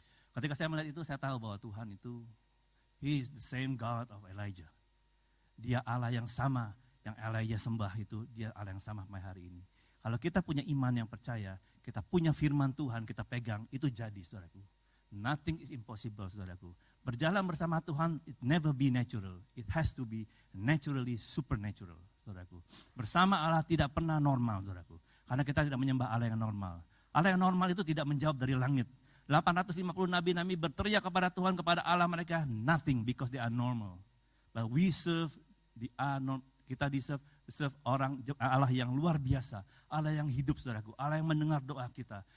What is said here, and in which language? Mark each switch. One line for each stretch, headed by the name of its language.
Indonesian: Ketika saya melihat itu, saya tahu bahwa Tuhan itu,
English: He is the same God of Elijah.
Indonesian: Dia Allah yang sama, yang Elijah sembah itu, Dia Allah yang sama sampai hari ini. Kalau kita punya iman yang percaya, kita punya firman Tuhan, kita pegang, itu jadi, saudaraku.
English: Nothing is impossible,
Indonesian: saudaraku. Berjalan bersama Tuhan,
English: it never be natural. It has to be naturally supernatural,
Indonesian: saudaraku. Bersama Allah tidak pernah normal, saudaraku. Karena kita tidak menyembah Allah yang normal. Allah yang normal itu tidak menjawab dari langit. 850 nabi-nabi berteriak kepada Tuhan, kepada Allah mereka,
English: nothing because they are normal. But we serve
Indonesian: kita serve Allah yang luar biasa, Allah yang hidup, saudaraku, Allah yang mendengar doa kita.